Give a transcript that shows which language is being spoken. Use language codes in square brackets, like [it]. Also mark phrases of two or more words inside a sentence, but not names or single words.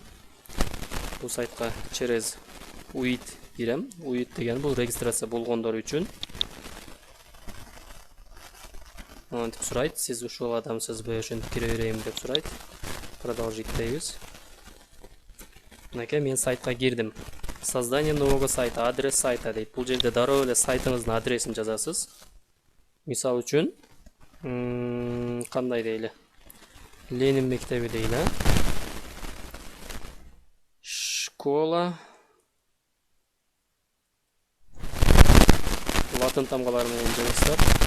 [ky] Бул сайтка через UID кирем. UID деген бул регистрация болгондор үчүн. Монтип сурайт, сиз ушул адамсызбы, ошентип кире берейин деп сурайт. Продолжить дейбиз. Мынакей мен сайтка кирдим. [ru] Создание нового сайта, адрес сайта дейт. [ky] Бул жерде дароо эле сайтыңыздын адресин жазасыз. Мисал үчүн кандай дейли? Ленин мектеби дейли. Школа латын тамгалары менен жазасыздар.